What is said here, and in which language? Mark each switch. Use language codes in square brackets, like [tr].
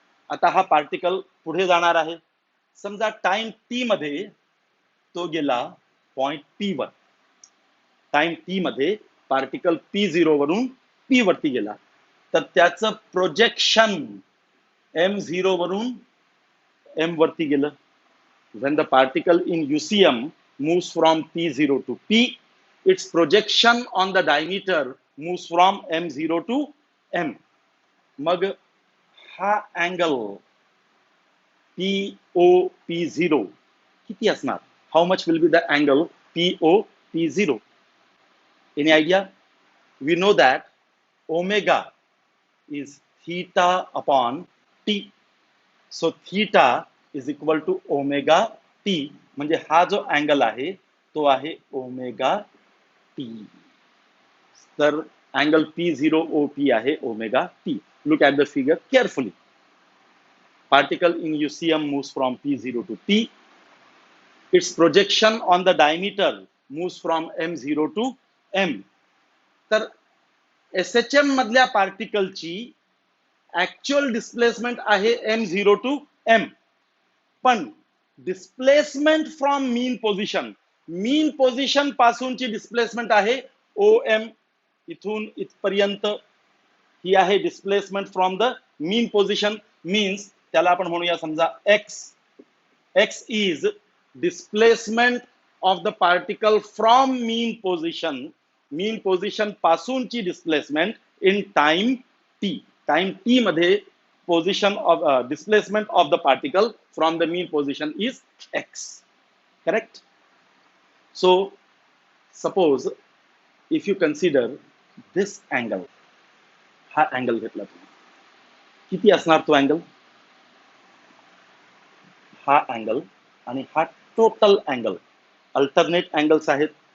[mr] आता हा पार्टिकल पुढे जाणार आहे. समजा टाइम टी मध्ये तो गेला पॉइंट पी वर. टाइम टी मध्ये पार्टिकल P0 वरून P वरती गेला. तर त्याचं प्रोजेक्शन M0 वरून M वरती गेलं. [en] When the particle in UCM moves from P0 to P, its projection on the diameter moves from M0 to M. [mr] मग हा अँगल POP0 किती असणार? [en] How much will be the angle POP0? Any idea? We know that omega is theta upon t. So theta is equal to omega t. [mr] म्हणजे हा जो angle आहे तो आहे ओमेगा टी. तर अँगल P0OP आहे omega T. [en] Look at the figure carefully. Particle in UCM moves from P0 to T. Its projection on the diameter moves from M0 to M. [mr] तर SHM मधल्या पार्टिकलची actual displacement आहे M0 to M. पण displacement from mean position पासूनची displacement आहे OM. इथून इथपर्यंत ही आहे [en] Displacement from the mean position. Means [mr] त्याला आपण म्हणूया समजा [en] x is displacement of the particle from mean position पासूनची displacement in time t. [mr] Time t मध्ये [en] position of displacement of the particle from the mean position is x. Correct? So suppose if you consider this angle, [mr] हा angle घेतला तुम्ही, किती असणार तो angle? हा angle आणि हा टोटल अँगल, अल्टरनेट अँगल्स आहेत.